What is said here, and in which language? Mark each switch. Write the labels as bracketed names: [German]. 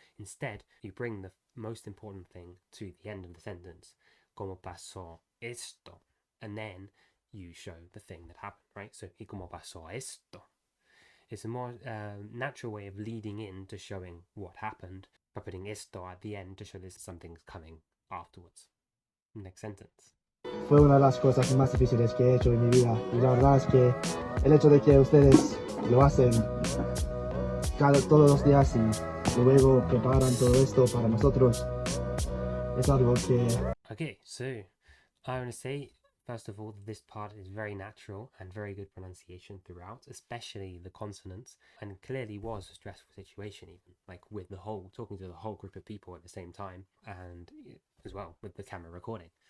[English] Instead, you bring the most important thing to the end of the sentence, [Spanish] como pasó esto, [English] and then you show the thing that happened, right? [Spanish] So, y como pasó esto. [English] It's a more natural way of leading in to showing what happened by putting esto at the end to show there's something coming afterwards. Next sentence. [Spanish] Fue una de las cosas más difíciles que he hecho en mi vida y la verdad es que el hecho de que ustedes lo hacen todos los días y luego preparan todo esto para nosotros es algo que... [English] Okay, so I want to say first of all, this part is very natural and very good pronunciation throughout, especially the consonants, and clearly was a stressful situation even, like with talking to the whole group of people at the same time, and as well with the camera recording.